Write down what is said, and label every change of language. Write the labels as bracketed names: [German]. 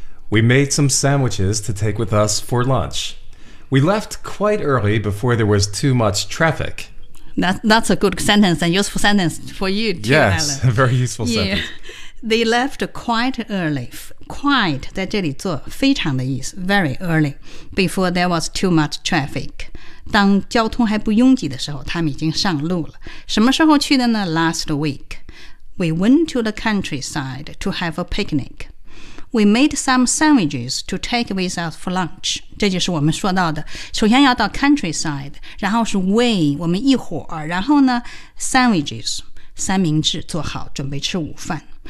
[English] We made some sandwiches to take with us for lunch. We left quite early before there was too much traffic. That's a good sentence, a useful sentence for you too, yes, Alan. Yes, a very useful sentence. They left quite early. Quite [Chinese] 在这里做非常的意思， [English] very early, before there was too much traffic. [Chinese] 当交通还不拥挤的时候，他们已经上路了。什么时候去的呢？ [English] Last week. We went to the countryside to have a picnic. We made some sandwiches to take with us for lunch. [Chinese] 这就是我们说到的，首先要到 countryside, 然后是 we, 我们一伙儿，然后呢 sandwiches, 三明治做好准备吃午饭。